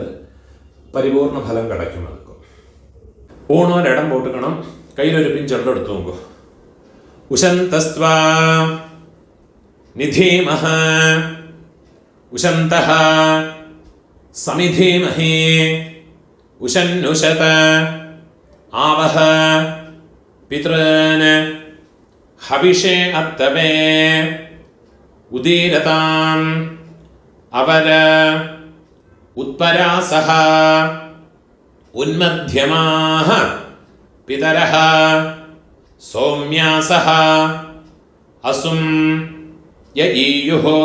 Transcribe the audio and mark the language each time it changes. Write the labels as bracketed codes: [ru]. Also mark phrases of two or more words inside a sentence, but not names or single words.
[ta] பரிபூர்ண பலம் கிடைக்கும். அதுக்கும் ஊனோர் இடம் போட்டுக்கணும். கையில் ஒரு பிஞ்சொல்ல எடுத்துவோங்க. [sa] उशन्तस्त्वा निधीमहि उशन्तः समिधीमहि उशन्नुशत आवह पितॄन् हविषे अत्तवे उदीरताम् अवर उत्परासः उन्मध्यमाः पितरः सौम्यासः असुं यईयुः